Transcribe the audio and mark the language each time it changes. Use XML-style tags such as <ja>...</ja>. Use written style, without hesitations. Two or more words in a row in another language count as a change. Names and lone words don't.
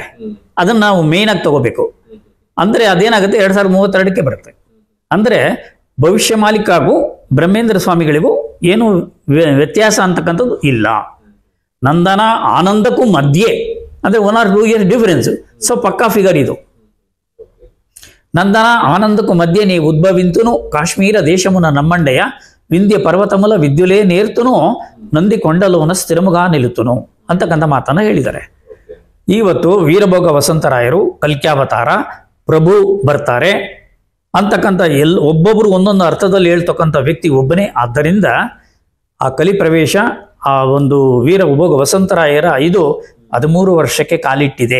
<kn>ಅದನ್ನ ನಾವು ಮೇನ್ ಆಗಿ ತಗೋಬೇಕು. ಅಂದ್ರೆ ಅದೇನಾಗುತ್ತೆ, 2032ಕ್ಕೆ ಬರುತ್ತೆ. ಅಂದ್ರೆ ಭವಿಷ್ಯ ಮಾಲಿಕಾಗೂ ಬ್ರಹ್ಮೇಂದ್ರ ಸ್ವಾಮಿಗಳಿಗೂ ಏನು ವ್ಯತ್ಯಾಸ ಅಂತಕ್ಕಂಥದ್ದು ಇಲ್ಲ. ನಂದನ ಆನಂದಕ್ಕೂ ಮಧ್ಯೆ ಅಂದ್ರೆ</kn> <en>1 or 2 years difference.</en> <kn>ಸೊ ಪಕ್ಕಾ ಫಿಗರ್ ಇದು.</kn> <te>నందన ఆనందకు మధ్య నీ ఉద్భవింతును కాశ్మీర దేశమున నమ్మండయ వింధ్య పర్వతముల విద్యులే నేర్తును నంది కొండలోన స్థిరముగా నిల్లుత్తును</te> <kn>ಅಂತಕ್ಕಂಥ ಮಾತನ್ನ ಹೇಳಿದ್ದಾರೆ. ಇವತ್ತು ವೀರಭೋಗ ವಸಂತರಾಯರು ಕಲ್ಕ್ಯಾವತಾರ ಪ್ರಭು ಬರ್ತಾರೆ ಅಂತಕ್ಕಂಥ ಒಬ್ಬೊಬ್ರು ಒಂದೊಂದು ಅರ್ಥದಲ್ಲಿ ಹೇಳ್ತಕ್ಕಂಥ ವ್ಯಕ್ತಿ ಒಬ್ಬನೇ. ಆದ್ದರಿಂದ ಆ ಕಲಿ ಪ್ರವೇಶ ಆ ಒಂದು ವೀರಭೋಗ ವಸಂತರಾಯರ 13 ವರ್ಷಕ್ಕೆ ಕಾಲಿಟ್ಟಿದೆ.</kn>